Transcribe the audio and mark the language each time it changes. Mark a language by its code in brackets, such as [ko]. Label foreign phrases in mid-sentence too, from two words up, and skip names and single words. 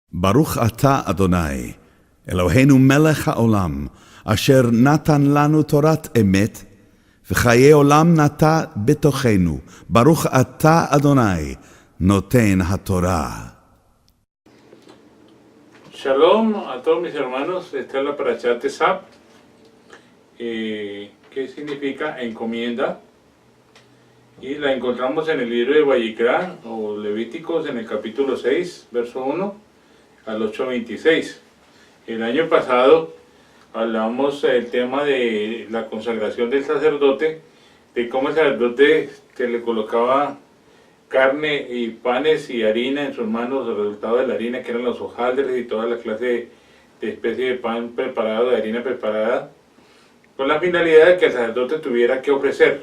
[he] ברוך אתה אדוני, אלוהינו מלך העולם, אשר נתן לנו תורת אמת, וחיי עולם נטע בתוכנו. ברוך אתה אדוני, נותן התורה. [es] Shalom a todos mis hermanos. Esta es la Parashat Tezab, que significa encomienda, y la encontramos en el libro de Vayikra o Levíticos en el capítulo 6, verso 1 al 8:26. El año pasado hablamos del tema de la consagración del sacerdote, de cómo el sacerdote se le colocaba carne y panes y harina en sus manos, el resultado de la harina, que eran los hojaldres y toda la clase de especie de pan preparado, de harina preparada, con la finalidad de que el sacerdote tuviera que ofrecer.